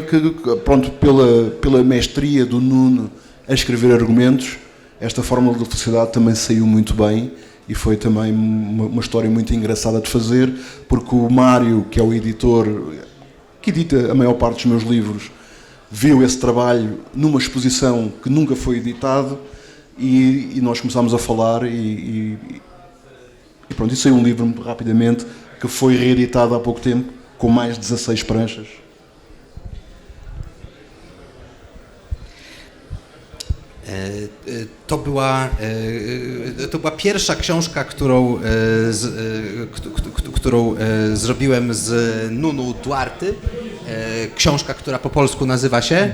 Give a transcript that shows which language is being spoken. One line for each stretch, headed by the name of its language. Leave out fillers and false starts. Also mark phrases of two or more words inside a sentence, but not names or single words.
Portuguese: que, pronto, pela mestria do Nuno a escrever argumentos, esta fórmula da felicidade também saiu muito bem e foi também uma história muito engraçada de fazer, porque o Mário, que é o editor que edita a maior parte dos meus livros, viu esse trabalho numa exposição que nunca foi editado e nós começámos a falar e pronto, isso saiu um livro rapidamente que foi reeditado há pouco tempo com mais 16 pranchas.
Polish: To była pierwsza książka, którą zrobiłem z Nunu Duarte. Książka, która po polsku nazywa się